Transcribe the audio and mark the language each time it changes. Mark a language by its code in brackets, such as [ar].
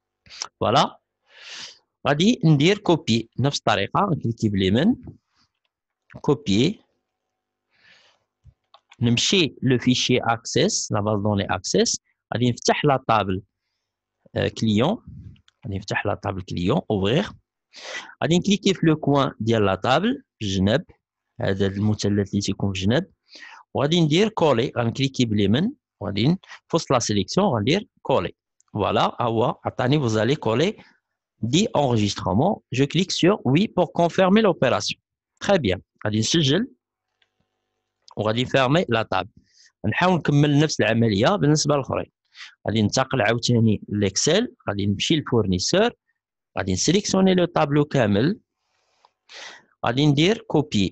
[ar] فوالا غادي ندير كوبي نفس الطريقه، نكليكي باليمين كوبي، نمشي لو فيشي اكسس لا باز دوني اكسس، غادي نفتح لا طابل كليون، غادي نفتح لا طابل كليون اوفرير، غادي نكليكي في لو كوان ديال لا طابل في الجناب، هذا المثلث اللي تيكون في الجناب، وغادي ندير كولي، غنكليكي باليمين وغادي في وسط لا سيليكسيون غندير كولي. فوالا هو عطاني [fr] vous allez coller 10 enregistrements. Je clique sur oui pour confirmer l'opération. Très bien. [ar] غادي نسجل وغادي فيرمي لا طابل. نحاول نكمل نفس العمليه بالنسبه للاخرين. غادي ننتقل عاوتاني للاكسل، غادي نمشي للفورنيسور، غادي نسيليكسيوني لو طابلو كامل، غادي ندير كوبي.